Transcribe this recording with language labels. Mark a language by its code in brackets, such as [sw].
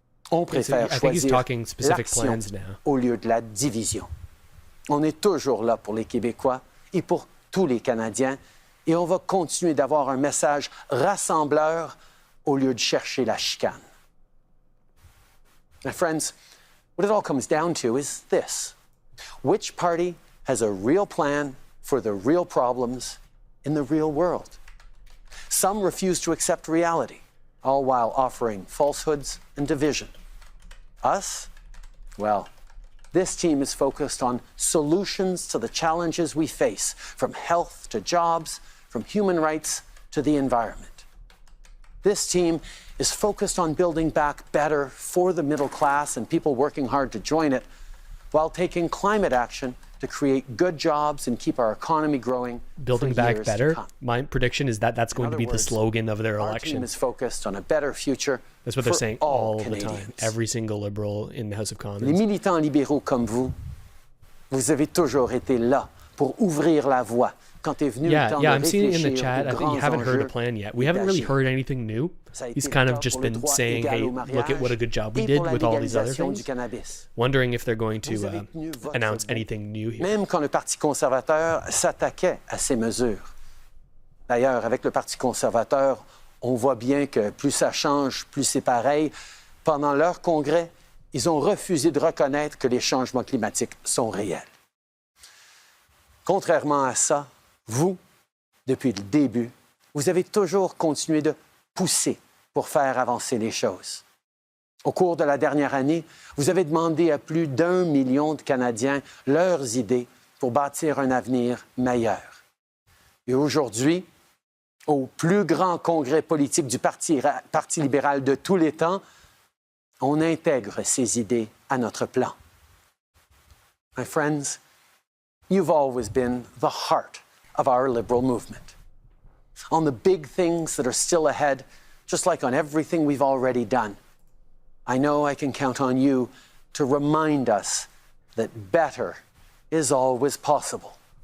[fr] On préfère choisir l'action au lieu de la division. On est toujours là pour les Québécois et pour tous les Canadiens et on va continuer d'avoir un message rassembleur au lieu de chercher la chicane. [en] My friends, what it all comes down to is this. Which party has a real plan for the real problems in the real world? Some refuse to accept reality, all while offering falsehoods and division. Us? Well, this team is focused on solutions to the challenges we face, from health to jobs, from human rights to the environment. This team is focused on building back better for the middle class and people working hard to join it, while taking climate action to create good jobs and keep our economy growing. Building back better. My prediction is that that's going to be the slogan of their election. Our team is focused on a better future. That's what they're saying all the time. Every single Liberal in the House of Commons. [fr] Les militants libéraux comme vous, vous avez toujours été là pour ouvrir la voie. [en] I'm seeing it in the chat. I think you haven't heard a plan yet. We haven't really heard anything new. He's kind of just been saying, hey, look at what a good job we did with all these other things. Wondering if they're going to announce anything new here. [fr] Même quand le Parti conservateur s'attaquait à ces mesures. D'ailleurs, avec le Parti conservateur, on voit bien que plus ça change, plus c'est pareil. Pendant leur congrès, ils ont refusé de reconnaître que les changements climatiques sont réels. Contrairement à ça, vous, depuis le début, vous avez toujours continué de pousser pour faire avancer les choses. Au cours de la dernière année, vous avez demandé à plus d'1 million de Canadiens leurs idées pour bâtir un avenir meilleur. Et aujourd'hui, au plus grand congrès politique du Parti libéral de tous les temps, on intègre ces idées à notre plan. [en] My friends, you've always been the heart of our liberal movement. On the big things that are still ahead, just like on everything we've already done, I know I can count on you to remind us that better is always possible.